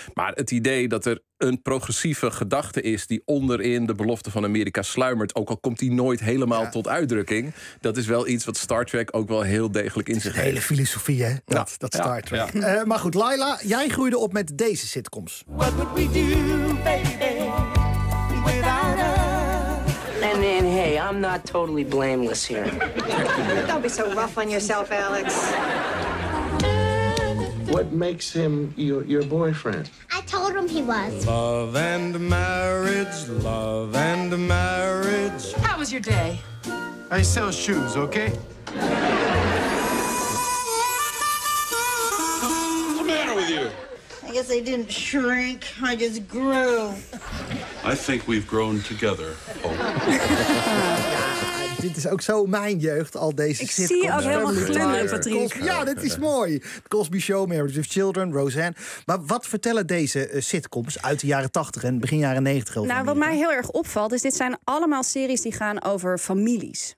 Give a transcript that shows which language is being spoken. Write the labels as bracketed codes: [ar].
[nl] Maar het idee dat er een progressieve gedachte is die onderin de belofte van Amerika sluimert, ook al komt die nooit helemaal tot uitdrukking, dat is wel iets wat Star Trek ook wel heel degelijk in zich heeft. Hele filosofie, hè? Dat Star Trek. Ja. Maar goed, Laila, jij groeide op met deze sitcoms. [en] What would we do, baby? And hey, I'm not totally blameless here. Don't be so rough on yourself, Alex. What makes him your boyfriend? I told him he was. Love and marriage, love and marriage. How was your day? I sell shoes, okay? What's the matter with you? I guess I didn't shrink, I just grew. I think we've grown together. [nl] Dit is ook zo mijn jeugd, al deze sitcoms. Ik zie ook helemaal glimmen, Patrick. Ja, dit is mooi. Cosby Show, Marriage of Children, Roseanne. Maar wat vertellen deze sitcoms uit de jaren 80 en begin jaren 90? Nou, wat mij heel erg opvalt, is dit zijn allemaal series die gaan over families.